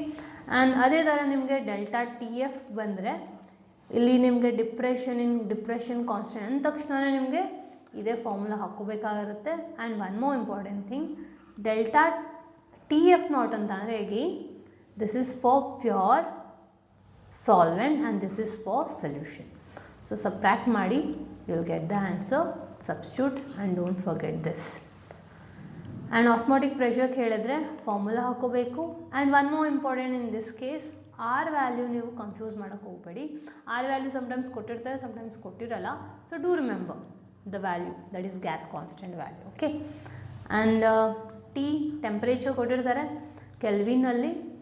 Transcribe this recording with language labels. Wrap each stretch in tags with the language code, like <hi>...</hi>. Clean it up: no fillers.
<kn>And ಅದೇ ಥರ ನಿಮಗೆ ಡೆಲ್ಟಾ ಟಿ ಎಫ್ ಬಂದರೆ ಇಲ್ಲಿ ನಿಮಗೆ ಡಿಪ್ರೆಷನ್ ಕಾನ್ಸ್ಟೆಂಟ್ ಅಂದ ತಕ್ಷಣ ನಿಮಗೆ ಇದೇ formula ಹಾಕ್ಕೋಬೇಕಾಗಿರುತ್ತೆ.</kn> <en>and one more important thing, delta T F naught</en> <kn>ಅಂತ ಅಂದರೆ</kn> <en>Again this is for pure solvent and this is for solution. So subtract</en> <kn>ಮಾಡಿ,</kn> <en>you'll get the answer, substitute and don't forget this. And osmotic pressure</en> <kn>ಹೇಳಿದ್ರೆ formula ಹಾಕೋಬೇಕು.</kn> <en>and one more important in this case,</en> <kn>R value ನೀವು confuse ಮಾಡೋಕ್ಕೆ ಹೋಗಬೇಡಿ. R value sometimes ಕೊಟ್ಟಿರ್ತಾರೆ, sometimes ಕೊಟ್ಟಿರಲ್ಲ.</kn> <en>So do remember the value that is gas constant value.</en> <kn>Okay. And T temperature ಕೊಟ್ಟಿರ್ತಾರೆ ಕೆಲ್ವಿನಲ್ಲಿ.</kn>